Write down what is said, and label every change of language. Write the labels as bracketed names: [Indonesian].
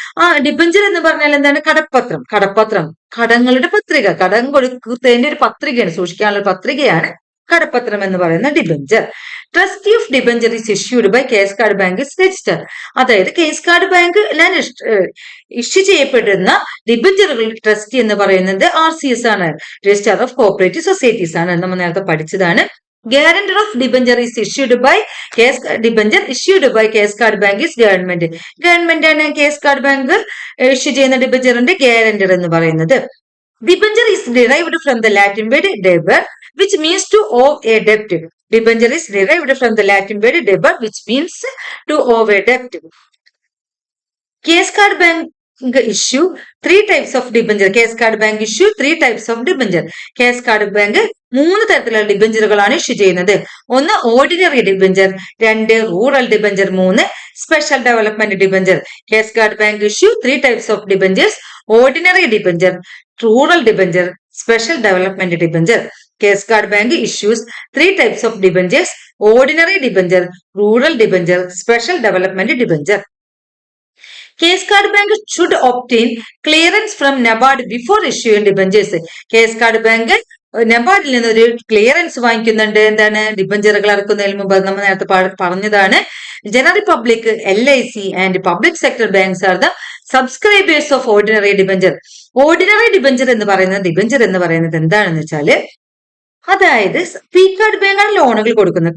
[Malayalam] ആ ഡിബഞ്ചർ എന്ന് പറഞ്ഞാൽ എന്താണ്? കടപ്പത്രം, കടങ്ങളുടെ പത്രിക, കടം കൊടുത്തതിന്റെ ഒരു പത്രികയാണ്, സൂക്ഷിക്കാനുള്ള പത്രികയാണ് കടപ്പത്രം എന്ന് പറയുന്ന debenture. [English] Trustee of debenture is issued by case card bank is register. [Malayalam] അതായത് കേസ് കാർഡ് ബാങ്ക് ഇഷ്യൂ ചെയ്യപ്പെടുന്ന ഡിബഞ്ചറുകളുടെ ട്രസ്റ്റി എന്ന് പറയുന്നത് RCS ആണ്, രജിസ്റ്റർ ഓഫ് കോഓപ്പറേറ്റീവ് സൊസൈറ്റീസ് ആണ്. നമ്മൾ നേരത്തെ പഠിച്ചതാണ്. [English] Guarantor of debenture is issued by case card bank is government. [Malayalam] Government ആണ് കേസ് കാർഡ് ബാങ്ക് ഇഷ്യൂ ചെയ്യുന്ന ഡിബഞ്ചറിന്റെ ഗ്യാരണ്ടർ എന്ന് പറയുന്നത്. [English] Debenture is derived from the Latin word deber, which means to owe a debt. Debenture is derived from the Latin word deber, which means to owe a debt. Case card bank issue 3 types of debenture. Case card bank issue 3 types of debenture. [Malayalam] Case card bank 3 തരത്തിലുള്ള ഡിബഞ്ചറുകളാണ് issue ചെയ്യുന്നത്. [English] 1 ordinary debenture, 2 rural debenture, 3 special development debenture. Case card bank issue 3 types of debentures: ordinary debenture, rural debenture, special development debenture. Case card bank issues 3 types of debentures: ordinary debenture, rural debenture, special development debenture. Case card bank should obtain clearance from NABARD before issuing debentures. [Malayalam] Case card bank നബാർഡിൽ നിന്ന് ഒരു clearance വാങ്ങിക്കുന്നുണ്ട്. എന്താണ്? ഡിബഞ്ചറുകൾ ഇറക്കുന്നതിന് മുമ്പ് നമ്മൾ നേരത്തെ പറഞ്ഞതാണ്. [English] General public, LIC and public sector banks are the subscribers of ordinary debenture. [Malayalam] Ordinary debenture എന്ന് പറയുന്നത് എന്താണെന്ന് വെച്ചാല്, അതായത് പി കാർഡ് ബാങ്കാണ് ലോണുകൾ കൊടുക്കുന്നത്.